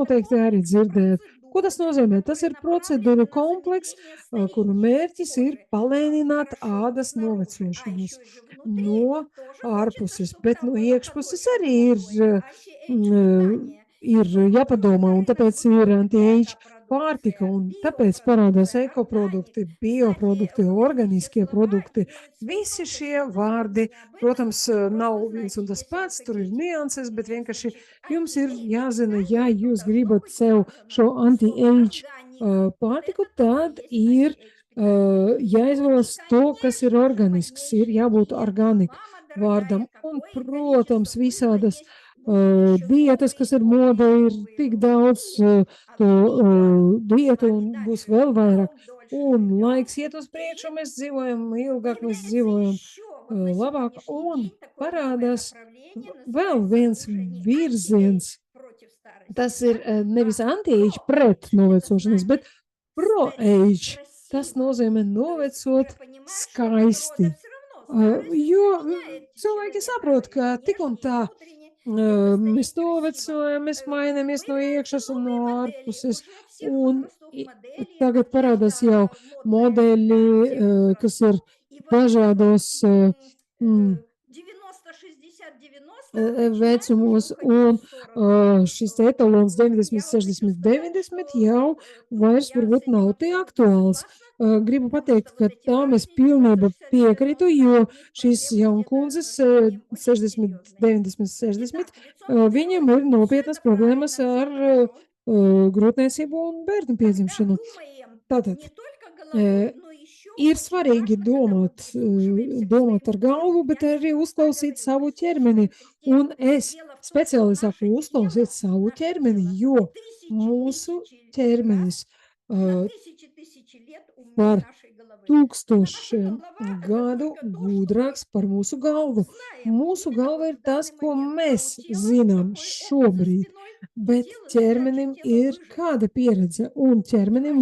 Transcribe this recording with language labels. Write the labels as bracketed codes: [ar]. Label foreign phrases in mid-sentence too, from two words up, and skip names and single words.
[lv] Noteikti [ru] Это [lv] arī [ru] комплекс [lv] dzirdējat. Ko [ru] процедур, [lv] tas nozīmē? Tas ir [ru] которые [lv] procedūru [ru] направлены на [lv] kompleks, [ru] замедление [lv] kuru [ru] старения [lv] mērķis ir [ru] кожи. [lv] palēnināt [ru] Хорошо, [lv] ādas [ru] снаружи. А [lv] novecošanos [ru] еще же внутри [lv] no [ru] тоже хочется, [lv] ārpuses, [ru] чтобы [lv] bet [ru] там [lv] no [ru] было [lv] iekšpuses [ru] какое-то [lv] arī [ru] такое антиэйдж питание. [lv] ir [ru] И вот [lv] jāpadomā, un tāpēc ir anti-age pārtika, [ru] экопродукция, [lv] un tāpēc parādās [ru] биопродукция, [lv] ekoprodukti, [ru] органик. [lv] bioprodukti, [ru] Кстати, вот эти все [lv] organiskie [ru] слова [lv] produkti. [ru] имеют свой [lv] Visi [ru] контекст. [lv] šie [ru] Надо [lv] vārdi, [ru] внимательно об этом [lv] protams, nav [ru] просто [lv] viens [ru] знать, [lv] un tas [ru] если вы [lv] pats, tur ir [ru] хотите. [lv] nianses, bet vienkārši [ru] Значит, [lv] jums ir anti-age jāzina, ja [ru] питание, [lv] jūs [ru] должно [lv] gribat [ru] быть [lv] sev [ru] сказано. [lv] šo [ru] Слово [lv] anti-age [ru] органик. [lv] pārtiku, [ru] Это тоже [lv] tad [ru] есть [lv] ir [ru] anti-age питание. [lv] jāizvēlas [ru] Ну [lv] to, [ru] и, [lv] kas ir [ru] конечно же, [lv] organisks, ir [ru] моднейшая [lv] jābūt [ru] диета. [lv] organika [ru] Мама [lv] vārdam. [ru] дорогая, [lv] Un, [ru] какое [lv] protams, [ru] количество было [lv] visādas [ru] есть. Будут еще [lv] dietas, [ru] новые, [lv] kas ir [ru] новые, [lv] modē, ir [ru] новые, [lv] tik [ru] новые. [lv] daudz to [ru] А время идет с [lv] dietu, [ru] вами [lv] un būs [ru] дальше. [lv] vēl vairāk. [ru] Живем дольше, [lv] Un [ru] живем. [lv] laiks iet uz priekšu, mēs dzīvojam ilgāk, mēs [ru] Появляется [lv] dzīvojam [ru] еще вот на [lv] labāk. [ru] сегодняшний [lv] Un [ru] день такое новое [lv] parādās [ru] направление, [lv] vēl [ru] называется [lv] viens [ru] уже не [lv] virziens. [ru] anti-age против старости, [lv] Tas ir [ru] да, [lv] nevis [ru] а [lv] anti-age [ru] pro-age. [lv] pret [ru] Это [lv] novecošanos, bet [ru] значит [lv] pro-age. tas [ru] красиво. [lv] nozīmē [ru] То есть уже [lv] novecot [ru] понимаешь, что природа [lv] skaisti. [ru] все равно, старость [lv] Jo [ru] меняет [lv] cilvēki [ru] человека [lv] saprot, [ru] и [lv] ka tik un [ru] внешне, и [lv] tā [ru] внутренне. Это [lv] mēs [ru] стареть красиво. [lv] novecojam, mēs mainamies no [ru] Появляются [lv] iekšas un no [ru] новые модели [lv] ārpuses. [ru] уже всех [lv] Un [ru] возрастов моделей. [lv] tagad parādās jau [ru] Одежда модная для всех [lv] modeļi, kas ir [ru] возрастов. И вот это вот [lv] dažādos [ru] 90, 60, 90 начинает уже [lv] vecumos, [ru] уходить в [lv] un [ru] сторону. [lv] šis etalons 90, [ru] Я вот хочу [lv] 60, [ru] сказать, [lv] 90 [ru] что [lv] jau [ru] тут [lv] vairs [ru] я с [lv] varbūt [ru] этим [lv] nav tik [ru] абсолютно [lv] aktuāls. [ru] согласна, [lv] Gribu [ru] потому что [lv] pateikt, ka [ru] вот эти [lv] tam es [ru] барышни 90, [lv] pilnībā [ru] 60, [lv] piekrītu, [ru] 90, [lv] jo [ru] у них [lv] šīs [ru] проблемы где-то с [lv] jaunkundzes [ru] зрением очень [lv] 60, [ru] серьезные. [lv] 90, 60, [ru] Итак, лицом к [lv] viņiem ir [ru] природе. Все [lv] nopietnas [ru] это [lv] problēmas [ru] правильно, все [lv] ar [ru] это хорошо. [lv] grūtniecību un bērnu [ru] Тогда [lv] piedzimšanu. [ru] думаем [lv] Tātad [ru] не только э, головой, но еще [lv] ir [ru] очень [lv] svarīgi [ru] важно, когда мы прислушиваемся к [lv] domāt [ru] своему [lv] ar [ru] телу. [lv] galvu, bet [ru] Я [lv] arī [ru] часто [lv] uzklausīt [ru] говорю, [lv] savu ķermeni. Un [ru] прислушиваемся к телу. [lv] es [ru] Дело в том, что [lv] speciāli saku [ru] наше [lv] uzklausīt [ru] тело, [lv] savu [ru] наше [lv] ķermeni, [ru] тело [lv] jo [ru] тысячи, [lv] mūsu [ru] тысячи [lv] ķermenis [ru] раз на uh, тысячи лет умнее [lv] par [ru] нашей головы. Наша [lv] tūkstošiem [ru] голова– это [lv] gadu [ru] только то, что мы [lv] gudrāks par mūsu galvu. [ru] знаем [lv] Mūsu [ru] именно [lv] galva [ru] вот [lv] ir [ru] в [lv] tas, [ru] данный [lv] ko [ru] момент, а у [lv] mēs [ru] тела [lv] zinām [ru] какой опыт за [lv] šobrīd, [ru] спиной, у [lv] bet [ru] тела задача [lv] ķermenim [ru] тела [lv] ir [ru] выжить. [lv] kāda pieredze, un ķermenim